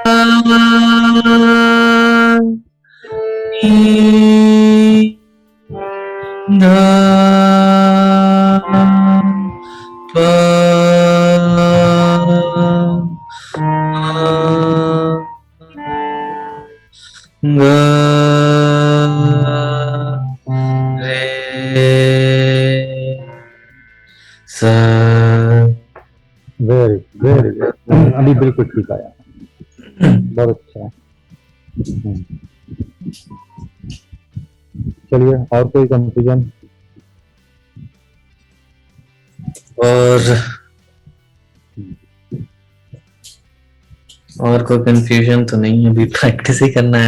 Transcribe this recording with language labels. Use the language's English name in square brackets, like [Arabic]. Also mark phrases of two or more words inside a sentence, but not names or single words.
[Hindi] नी धा पा गा रे सा। [English] very very, [Hindi] अभी बिल्कुल ठीक आया, बहुत अच्छा है। चलिए, और कोई कंफ्यूजन? और कोई कंफ्यूजन तो नहीं है, अभी प्रैक्टिस ही करना है।